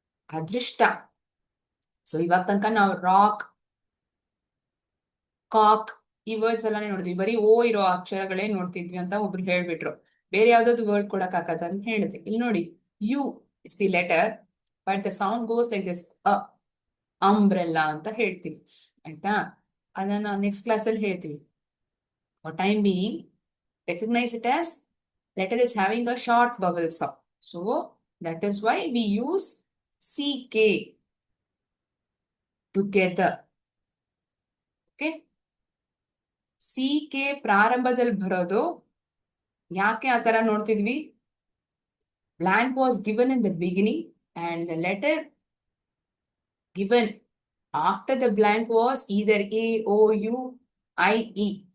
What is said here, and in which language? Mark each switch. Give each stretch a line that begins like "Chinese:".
Kannada: ಅದೃಷ್ಟ. ಸೊ ಇವಾಗ ತನಕ ನಾವು ರಾಕ್, ಕಾಕ್ ಈ ವರ್ಡ್ಸ್ ಎಲ್ಲಾನೇ ನೋಡಿದ್ವಿ. ಬರೀ ಓ ಇರೋ ಅಕ್ಷರಗಳೇ ನೋಡ್ತಿದ್ವಿ ಅಂತ ಒಬ್ರು ಹೇಳ್ಬಿಟ್ರು. ಬೇರೆ ಯಾವ್ದಾದ್ರು ವರ್ಡ್ ಕೊಡಕ್ ಆಗತ್ತ ಅಂತ ಹೇಳಿದ್ರೆ ಇಲ್ಲಿ ನೋಡಿ,
English: U is the letter but the sound goes like this,
Kannada: umbrella ಅಂತ ಹೇಳ್ತೀವಿ. ಆಯ್ತಾ? ಅದನ್ನ ನೆಕ್ಸ್ಟ್ ಕ್ಲಾಸ್ ಅಲ್ಲಿ ಹೇಳ್ತೀವಿ.
English: For time being recognize it as letter is having a short vowel sound. So that is why we use CK together. Okay?
Kannada: CK ಪ್ರಾರಂಭದಲ್ಲಿ ಬರೋದು ಯಾಕೆ ಆ ತರ ನೋಡ್ತಿದ್ವಿ?
English: Blank was given in the beginning and the letter given after the blank was either A, O, U, I, E.